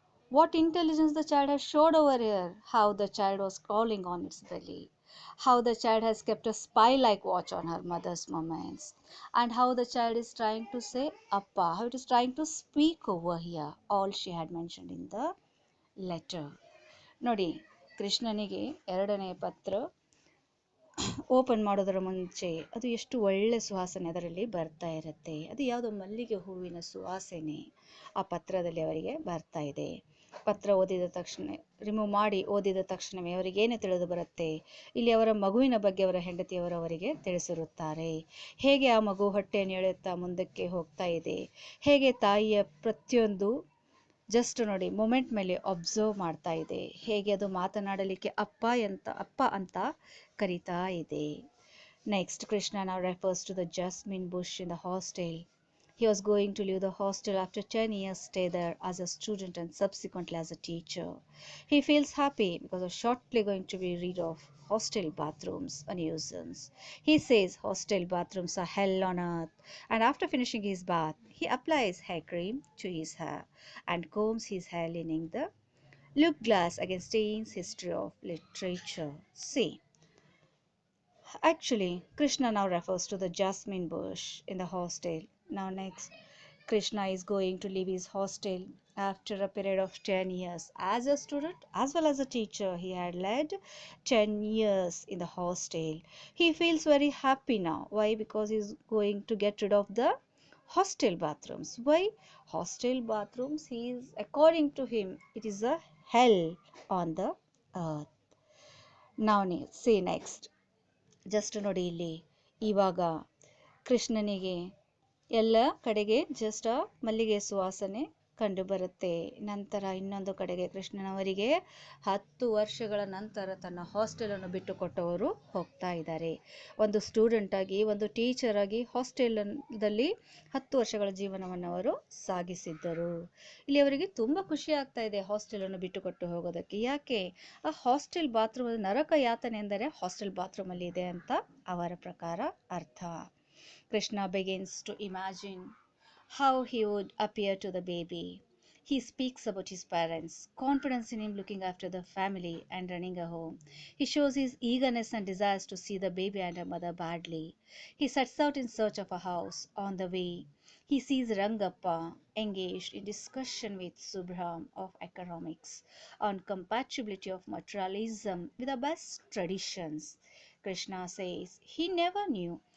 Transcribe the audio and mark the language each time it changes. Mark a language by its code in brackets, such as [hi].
[en] What intelligence the child has showed over here, how the child was crawling on its belly, how the child has kept a spy-like watch on her mother's movements, and how the child is trying to say Appa, how it is trying to speak over here. All she had mentioned in the letter. [kn] ನೋಡಿ, ಕೃಷ್ಣನಿಗೆ ಎರಡನೇ ಪತ್ರ open ಮಾಡೋದರ ಮುಂಚೆ ಅದು ಎಷ್ಟು ಒಳ್ಳೆ ಸುವಾಸನೆ ಅದರಲ್ಲಿ ಬರ್ತಾ ಇರುತ್ತೆ. ಅದು ಯಾವುದೋ ಮಲ್ಲಿಗೆ ಹೂವಿನ ಸುವಾಸನೆ ಆ ಪತ್ರದಲ್ಲಿ ಅವರಿಗೆ ಬರ್ತಾ ಇದೆ. ಪತ್ರ ಓದಿದ ತಕ್ಷಣ ರಿಮೂವ್ ಮಾಡಿ ಓದಿದ ತಕ್ಷಣವೇ ಅವರಿಗೆ ಏನು ತಿಳಿದು ಬರುತ್ತೆ, ಇಲ್ಲಿ ಅವರ ಮಗುವಿನ ಬಗ್ಗೆ ಅವರ ಹೆಂಡತಿಯವರು ಅವರಿಗೆ ತಿಳಿಸಿರುತ್ತಾರೆ. ಹೇಗೆ ಆ ಮಗು ಹೊಟ್ಟೆಯನ್ನು ಎಳೆಯುತ್ತಾ ಮುಂದಕ್ಕೆ ಹೋಗ್ತಾ ಇದೆ, ಹೇಗೆ ತಾಯಿಯ ಪ್ರತಿಯೊಂದು ಜಸ್ಟ್ ನೋಡಿ ಮೊಮೆಂಟ್ ಮೇಲೆ ಅಬ್ಸರ್ವ್ ಮಾಡ್ತಾ ಇದೆ, ಹೇಗೆ ಅದು ಮಾತನಾಡಲಿಕ್ಕೆ ಅಪ್ಪ ಅಂತ ಕರೀತಾ ಇದೆ. [en] Next Krishna now refers to the jasmine bush in the hostel. He was going to leave the hostel after 10 years stay there as a student and subsequently as a teacher. He feels happy because of shortly going to be rid of hostel bathrooms a nuisance. He says hostel bathrooms are hell on earth, and after finishing his bath, he applies hair cream to his hair and combs his hair leaning the look glass against Stein's history of literature. See, actually, Krishna now refers to the jasmine bush in the hostel. Now, next, Krishna is going to leave his hostel after a period of 10 years. As a student as well as a teacher, he had led 10 years in the hostel. He feels very happy now. Why? Because he's going to get rid of the hostel bathrooms. Why? Hostel bathrooms, according to him, it is a hell on the earth. Now, see next. [kn] Just ನೋಡಿ ಇಲ್ಲಿ ಇವಾಗ ಕೃಷ್ಣನಿಗೆ ಎಲ್ಲ ಕಡೆಗೆ just ಮಲ್ಲಿಗೆ ಸುವಾಸನೆ ಕಂಡು ಬರುತ್ತೆ. ನಂತರ ಇನ್ನೊಂದು ಕಡೆಗೆ ಕೃಷ್ಣನವರಿಗೆ 10 ವರ್ಷಗಳ ನಂತರ ತನ್ನ ಹಾಸ್ಟೆಲನ್ನು ಬಿಟ್ಟುಕೊಟ್ಟವರು ಹೋಗ್ತಾ ಇದ್ದಾರೆ. ಒಂದು ಸ್ಟೂಡೆಂಟ್ ಆಗಿ, ಒಂದು ಟೀಚರ್ ಆಗಿ ಹಾಸ್ಟೆಲ್ದಲ್ಲಿ 10 ವರ್ಷಗಳ ಜೀವನವನ್ನು ಅವರು ಸಾಗಿಸಿದ್ದರು. ಇಲ್ಲಿ ಅವರಿಗೆ ತುಂಬ ಖುಷಿ ಆಗ್ತಾ ಇದೆ ಹಾಸ್ಟೆಲನ್ನು ಬಿಟ್ಟುಕೊಟ್ಟು ಹೋಗೋದಕ್ಕೆ. ಯಾಕೆ? ಆ ಹಾಸ್ಟೆಲ್ ಬಾತ್ರೂಮ್ ನರಕ ಯಾತನೆ ಎಂದರೆ ಹಾಸ್ಟೆಲ್ ಬಾತ್ರೂಮಲ್ಲಿ ಇದೆ ಅಂತ ಅವರ ಪ್ರಕಾರ ಅರ್ಥ. [en] Krishna begins to imagine how he would appear to the baby. He speaks about his parents, confidence in him looking after the family and running a home. He shows his eagerness and desires to see the baby and her mother badly. He sets out in search of a house. On the way, he sees Rangappa engaged in discussion with Subram of economics on compatibility of materialism with the best traditions. Krishna says he never knew